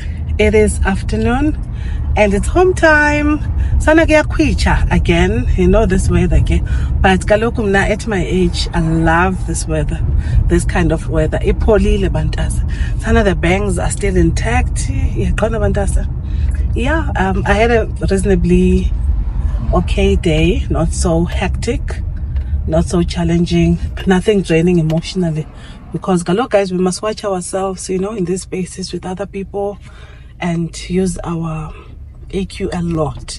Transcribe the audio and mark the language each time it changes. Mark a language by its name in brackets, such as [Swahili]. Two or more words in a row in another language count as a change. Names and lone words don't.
[English] It is afternoon and it's home time. [Xhosa] Sana kuyakwicha [English] again, you know this weather again. But [Xhosa] kaloku mna [English] at my age, I love this weather, this kind of weather. [Xhosa] Ipholile bantasa. [English] Sana the bangs are still intact. Yeah, I had a reasonably okay day, not so hectic, not so challenging, nothing draining emotionally. Because guys, we must watch ourselves, you know, in these spaces with other people and use our AQ a lot.